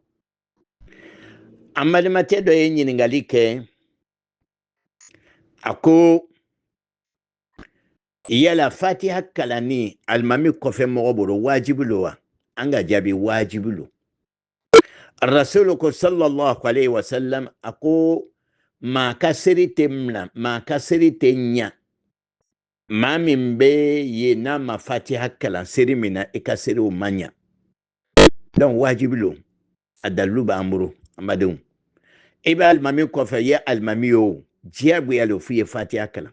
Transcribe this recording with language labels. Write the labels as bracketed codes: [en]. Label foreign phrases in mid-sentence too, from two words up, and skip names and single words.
[bm] An balimakɛ dɔ ye ɲininkali kɛ. A ko yala Fatiha kalanni alimami kɔfɛ mɔgɔ bolo wajibi lo wa? An ka jaabi wajibi lo. Rasul ko [ar] صلى الله عليه وسلم [bm] a ko maa ka seri tɛ mina, maa ka seri tɛ ɲa. Maa min bɛ yen n'a ma Fatiha kalan seri min na, i ka seriw ma ɲa. Donc wajibi lo. A dalilu b'an bolo, an badenw. I bɛ alimami kɔfɛ, i ye alimami ye o, diyagoya lo f'i ye Fatiha kalan.